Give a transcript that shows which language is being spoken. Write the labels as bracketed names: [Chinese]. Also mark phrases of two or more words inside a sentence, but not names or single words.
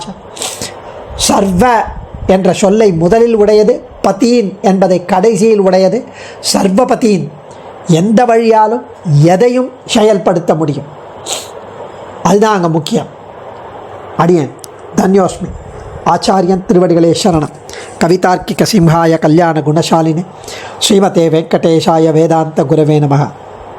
[Tamil] சர்வ என்ற சொல்லை முதலில் உடையது, பதீன் என்பதை கடைசியில் உடையது. சர்வபதீன், எந்த வழியாலும் எதையும் செயல்படுத்த முடியும். அதுதான் அங்கே முக்கியம். அடியேன் தன்யோஸ்மி. ஆச்சாரியன் திருவடிகளே சரணம். [Sanskrit] कवितार्किक सिंहाय कल्याण गुणशालिने श्रीमते वेङ्कटेशाय वेदान्त गुरवे नमः.